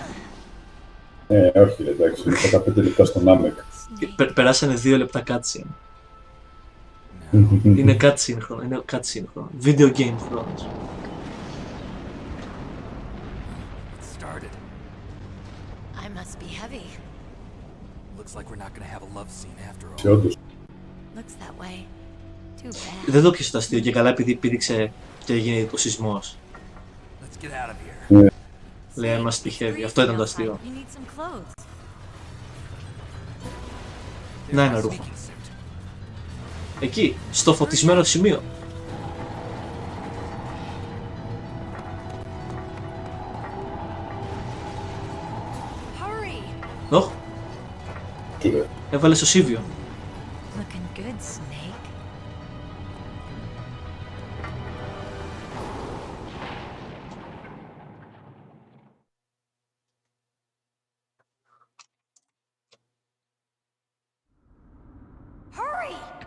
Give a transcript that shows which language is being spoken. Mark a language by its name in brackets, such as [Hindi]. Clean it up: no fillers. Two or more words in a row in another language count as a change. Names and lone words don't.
[Greek] Όχι, εντάξει, είναι 15 λεπτά στον Άμεκ. Περάσανε 2 λεπτά cutscene. Είναι cutscene χρόνο, είναι cutscene χρόνο. [English] Video game [Greek] χρόνος. [English] I must be heavy. Looks like we're not going to have a love scene after all. Looks that way. Too bad. [Greek] Δεν το πιάσε το αστείο και καλά επειδή πήδηξε και έγινε ο σεισμός. [English] Let's get out of here. [Greek] Λέει, [English] I must be heavy. [Greek] Αυτό ήταν το αστείο. [English] You need some clothes. [Greek] Να ένα ρούχο. Εκεί, στο φωτισμένο σημείο. Ωχ. Έβαλε στο σίβιο. [English] Looking good, Snake. Hurry!